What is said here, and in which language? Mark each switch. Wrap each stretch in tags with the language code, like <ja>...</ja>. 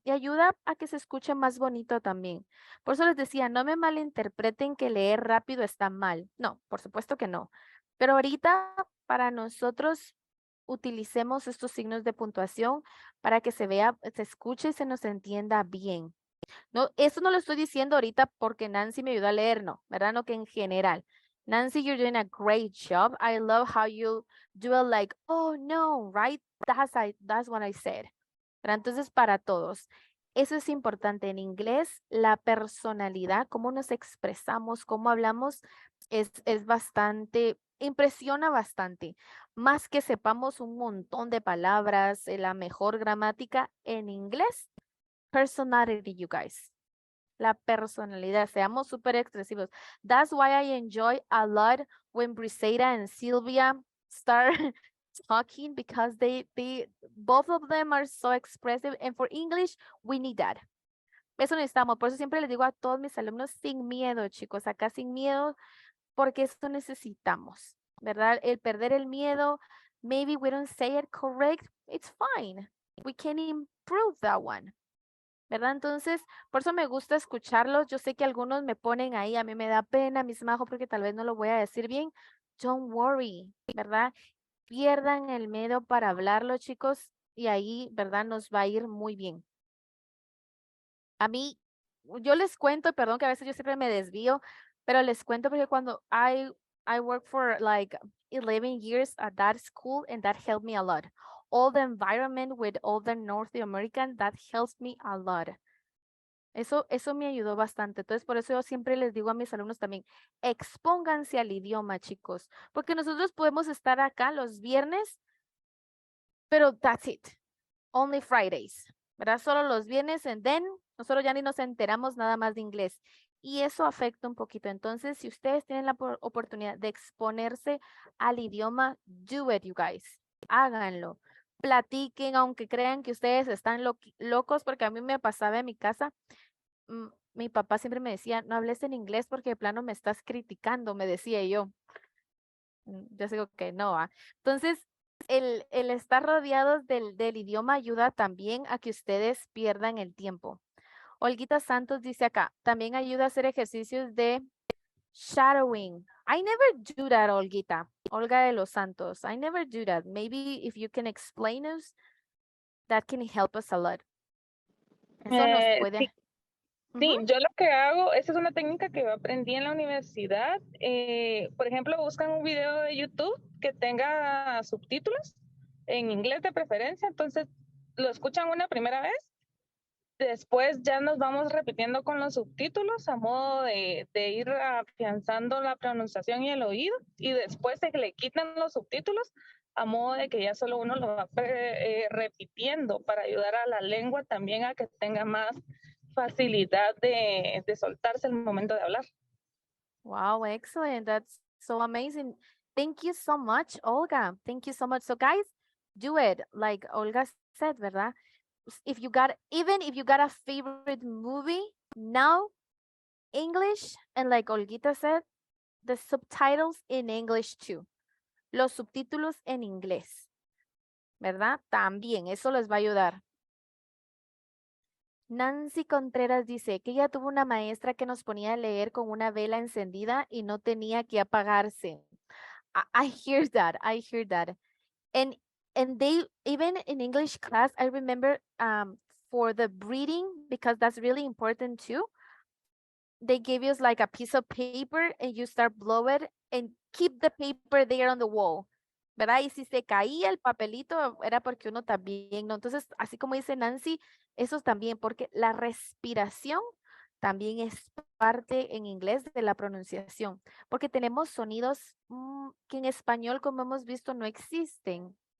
<es>Y ayuda a que se escuche más bonito también. Por eso les decía, no me malinterpreten que leer rápido está mal. No, por supuesto que no. Pero ahorita, para nosotros, utilicemos estos signos de puntuación para que se vea, se escuche y se nos entienda bien. No, eso no lo estoy diciendo ahorita porque Nancy me ayudó a leer, no, ¿verdad? No, que en general.</es> <en>Nancy, you're doing a great job. I love how you do it like, oh no, right? That's what I said.</en> <es>Pero entonces, para todos, eso es importante. En inglés, la personalidad, cómo nos expresamos, cómo hablamos, es bastante, impresiona bastante. Más que sepamos un montón de palabras, la mejor gramática en inglés.</es> <en>Personality, you guys.</en> <es>La personalidad, seamos súper expresivos.</es> <en>That's why I enjoy a lot when Briseida and Sylvia start talking because both of them are so expressive. And for English, we need that.</en> <es>Eso necesitamos. Por eso siempre les digo a todos mis alumnos, sin miedo, chicos, acá sin miedo, porque esto necesitamos, ¿verdad? El perder el miedo,</es> <en>maybe we don't say it correct, it's fine. We can improve that one. ¿Verdad?</en> <es>Entonces, por eso me gusta escucharlos. Yo sé que algunos me ponen ahí, a mí me da pena, mis majos, porque tal vez no lo voy a decir bien.</es> <en>Don't worry,</en> <es>¿verdad? Pierdan el miedo para hablarlo, chicos, y ahí, ¿verdad? Nos va a ir muy bien. A mí, yo les cuento, perdón que a veces yo siempre me desvío, pero les cuento porque cuando</es> <en>I work for like 11 years at that school and that helped me a lot. All the environment with all the North American, that helps me a lot.</en> <es>Eso me ayudó bastante. Entonces, por eso yo siempre les digo a mis alumnos también, expónganse al idioma, chicos, porque nosotros podemos estar acá los viernes, pero</es> <en>that's it. Only Fridays,</en> <es>¿verdad? Solo los viernes</es> <en>and then</en> <es>nosotros ya ni nos enteramos nada más de inglés. Y eso afecta un poquito. Entonces, si ustedes tienen la oportunidad de exponerse al idioma,</es> <en>do it, you guys.</en> <es>Háganlo. Platiquen, aunque crean que ustedes están locos, porque a mí me pasaba en mi casa. Mi papá siempre me decía, no hables en inglés porque de plano me estás criticando, me decía yo. Yo digo que no. Entonces, el estar rodeados del idioma ayuda también a que ustedes pierdan el tiempo. Olguita Santos dice acá, también ayuda a hacer ejercicios de shadowing.</es> <en>I never do that, Olguita. Olga de los Santos. I never do that. Maybe if you can explain us, that can help us a lot.</en> <es>Eso nos puede... Sí, yo lo que hago, esa es una técnica que yo aprendí en la universidad. Por ejemplo, buscan un video de YouTube que tenga subtítulos en inglés de preferencia, entonces lo escuchan una primera vez. Después ya nos vamos repitiendo con los subtítulos a modo de ir afianzando la pronunciación y el oído, y después se le quitan los subtítulos a modo de que ya solo uno lo va repitiendo para ayudar a la lengua también a que tenga más facilidad de soltarse al momento de hablar.</es> <en>Wow, excellent. That's so amazing. Thank you so much, Olga. Thank you so much. So guys, do it. Like Olga said, ¿verdad? Even if you got a favorite movie, now English, and like Olguita said, the subtitles in English too.</en> <es>Los subtítulos en inglés, ¿verdad? También, eso les va a ayudar. Nancy Contreras dice que ella tuvo una maestra que nos ponía a leer con una vela encendida y no tenía que apagarse.</es> <en>I hear that. And they, even in English class, I remember for the breathing, because that's really important too, they gave us like a piece of paper and you start blow it and keep the paper there on the wall, ¿verdad?</en> <es>Y si se caía el papelito era porque uno también, ¿no? Entonces, así como dice Nancy, eso también, porque la respiración también es parte en inglés de la pronunciación, porque tenemos sonidos que en español, como hemos visto, no existen.</es>